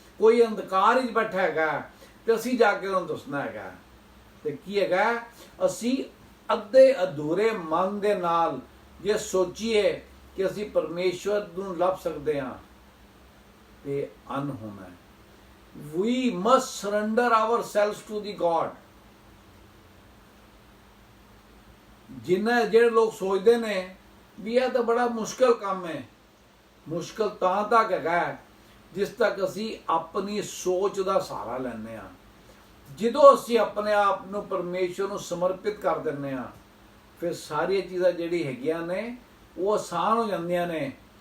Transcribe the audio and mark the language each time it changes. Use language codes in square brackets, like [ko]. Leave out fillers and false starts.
[pa] ਕੋਈ ਅੰਧਕਾਰ ਵਿੱਚ ਬੈਠਾ ਹੈਗਾ ਤੇ ਅਸੀਂ ਜਾ ਕੇ ਉਹਨੂੰ ਦੱਸਣਾ ਹੈਗਾ। ਤੇ ਕੀ ਹੈਗਾ, ਅਸੀਂ ਅੱਧੇ ਅਧੂਰੇ ਮਨ ਦੇ ਨਾਲ ਜੇ ਸੋਚੀਏ ਕਿ ਅਸੀਂ ਪਰਮੇਸ਼ਵਰ ਨੂੰ ਲੱਭ ਸਕਦੇ ਹਾਂ ਤੇ ਅਨ ਹੋਣਾ। [en] We must surrender ourselves to the God। [pa] ਜਿਹੜੇ ਲੋਕ ਸੋਚਦੇ ਨੇ ਵੀ ਇਹ ਤਾਂ ਬੜਾ ਮੁਸ਼ਕਲ ਕੰਮ ਹੈ, ਮੁਸ਼ਕਲ ਤਾਂ ਤੱਕ ਹੈਗਾ ਜਿਸ ਤੱਕ ਅਸੀਂ ਆਪਣੀ ਸੋਚ ਦਾ ਸਹਾਰਾ ਲੈਂਦੇ ਹਾਂ। ਜਦੋਂ ਅਸੀਂ ਆਪਣੇ ਆਪ ਨੂੰ ਪਰਮੇਸ਼ਵਰ ਨੂੰ ਸਮਰਪਿਤ ਕਰ ਦਿੰਦੇ ਹਾਂ, ਫਿਰ ਸਾਰੀਆਂ ਚੀਜ਼ਾਂ ਜਿਹੜੀ ਹੈਗੀਆਂ ਨੇ ਉਹ ਆਸਾਨ ਹੋ ਜਾਂਦੀਆਂ ਨੇ।